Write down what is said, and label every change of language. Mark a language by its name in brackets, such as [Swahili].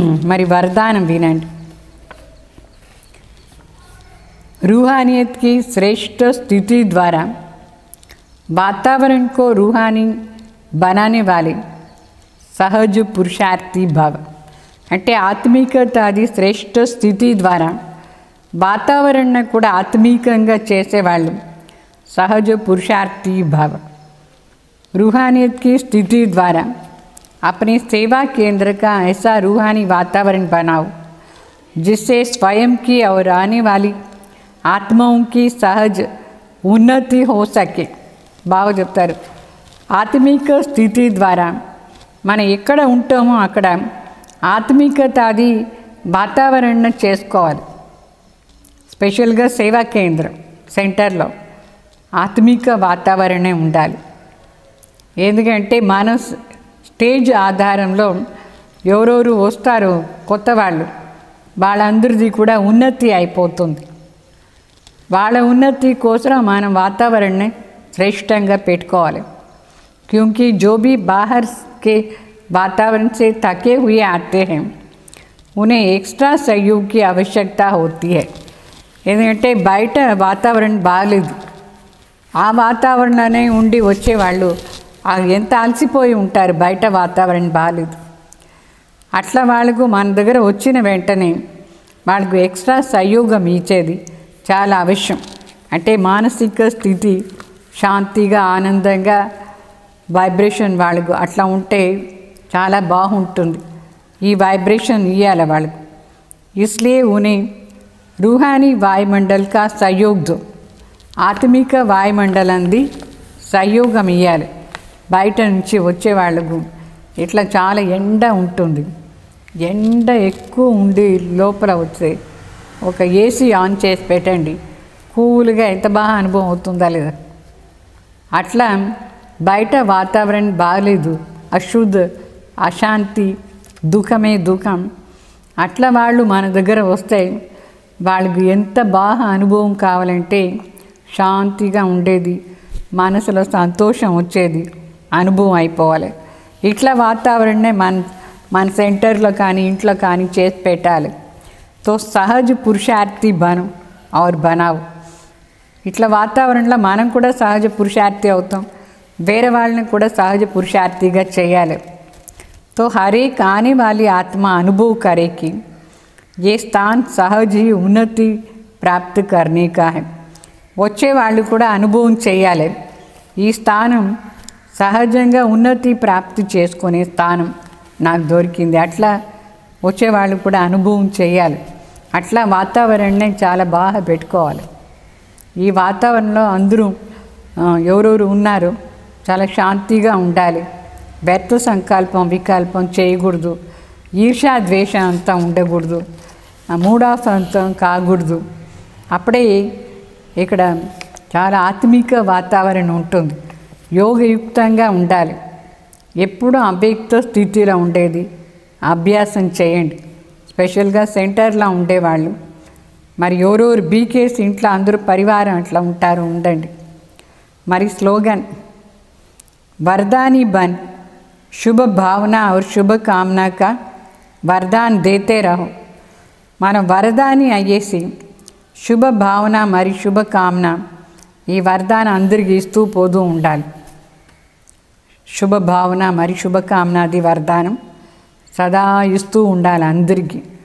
[Telugu] మరి వరదానం వినండి [Hindi] रूहानियत की श्रेष्ठ स्थिति द्वारा वातावरण को रूहानी बनाने वाले सहज पुरुषार्थी भाव [Telugu] అంటే ఆత్మీకత అది శ్రేష్ఠ స్థితి ద్వారా వాతావరణాన్ని కూడా ఆత్మీకంగా చేసేవాళ్ళు సహజ పురుషార్థి భావ [Hindi] रूहानियत की स्थिति द्वारा अपने सेवा केंद्र का ऐसा रूहानी वातावरण बनाओ जिससे स्वयं की और आने वाली आत्माओं की सहज ఉన్నతి हो सके [Telugu] బాగా చెప్తారు. ఆత్మిక స్థితి ద్వారా మనం ఎక్కడ ఉంటామో అక్కడ ఆత్మికతాది వాతావరణం చేసుకోవాలి. స్పెషల్గా సేవా కేంద్రం సెంటర్లో ఆత్మిక వాతావరణం ఉండాలి. ఎందుకంటే మన స్టేజ్ ఆధారంలో ఎవరెవరు వస్తారో కొత్త వాళ్ళందరిది కూడా ఉన్నతి అయిపోతుంది. వాళ్ళ ఉన్నతి కోసం మనం వాతావరణాన్ని श्रेष्ठंगा पेटुकोवाली. [Hindi] क्योंकि जो भी बाहर के वातावरण से थके हुए आते हैं उन्हें एक्स्ट्रा सहयोग की आवश्यकता होती है. [Telugu] ఎందుకంటే బయట వాతావరణం బాగలేదు, ఆ వాతావరణంలోనే ఉండి వచ్చేవాళ్ళు ఎంత అలసిపోయి ఉంటారు. బయట వాతావరణం బాగలేదు. అట్లా వాళ్ళకు మన దగ్గర వచ్చిన వెంటనే వాళ్ళకు ఎక్స్ట్రా సహయోగం ఇచ్చేది చాలా అవశ్యం. అంటే మానసిక స్థితి శాంతిగా ఆనందంగా వైబ్రేషన్ వాళ్ళకు అట్లా ఉంటే చాలా బాగుంటుంది. ఈ వైబ్రేషన్ ఇవ్వాలి వాళ్ళకు. [Hindi] इसलिए उन्हें रूहानी वायुमंडल का सहयोग दो. [Telugu] ఆత్మిక వాయుమండలంది సహయోగం ఇవ్వాలి. బయట నుంచి వచ్చే వాళ్ళకు ఇట్లా చాలా ఎండ ఉంటుంది, ఎండ ఎక్కువ ఉండి లోపల వచ్చే ఒక ఏసీ ఆన్ చేసి పెట్టండి, కూల్గా ఎంత బాగా అనుభవం అవుతుందా లేదా. అట్లా బయట వాతావరణం బాగలేదు, అశుద్ధ అశాంతి దుఃఖమే దుఃఖం. అట్లా వాళ్ళు మన దగ్గర వస్తే వాళ్ళకి ఎంత బాగా అనుభవం కావాలంటే శాంతిగా ఉండేది, మనసులో సంతోషం వచ్చేది అనుభవం అయిపోవాలి. ఇట్లా వాతావరణమే మన సెంటర్లో కానీ ఇంట్లో కానీ చేసి పెట్టాలి. [Hindi] తో సహజ పురుషార్థి బను और बनाओ. [Telugu] ఇట్లా వాతావరణంలో మనం కూడా సహజ పురుషార్థి అవుతాం, వేరే వాళ్ళని కూడా సహజ పురుషార్థిగా చేయాలి. [Hindi] तो हर एक आने वाली आत्मा अनुभव करे कि ये स्थान सहज ही उन्नति प्राप्त करने का है. [Telugu] వచ్చే వాళ్ళు కూడా అనుభవం చేయాలి, ఈ స్థానం సహజంగా ఉన్నతి ప్రాప్తి చేసుకునే స్థానం నాకు దొరికింది. అట్లా వచ్చేవాళ్ళు కూడా అనుభవం చేయాలి. అట్లా వాతావరణాన్ని చాలా బాగా పెట్టుకోవాలి. ఈ వాతావరణంలో అందరూ ఎవరెవరు ఉన్నారో చాలా శాంతిగా ఉండాలి. వ్యర్థ సంకల్పం వికల్పం చేయకూడదు, ఈర్ష్యా ద్వేషం అంతా ఉండకూడదు, మూఢాసంతం కాకూడదు. అప్పుడే ఇక్కడ చాలా ఆత్మిక వాతావరణం ఉంటుంది. యోగయుక్తంగా ఉండాలి, ఎప్పుడూ అవ్యక్త స్థితిలో ఉండేది అభ్యాసం చేయండి. స్పెషల్గా సెంటర్లో ఉండేవాళ్ళు మరి ఎవరెవరు బీకేస్ ఇంట్లో అందరూ పరివారం అట్లా ఉంటారు ఉండండి. మరి స్లోగన్ [Hindi] वरदानी बन, शुभ भावना और शुभ कामना का वरदान देते रहो. [Telugu] మనం వరదాని అయ్యేసి శుభ భావన మరి శుభ కామన ఈ వరదానం అందరికీ ఇస్తూ పోతూ ఉండాలి. శుభ భావన మరి శుభకామనాది వరదానం సదా ఇస్తూ ఉండాలి అందరికీ.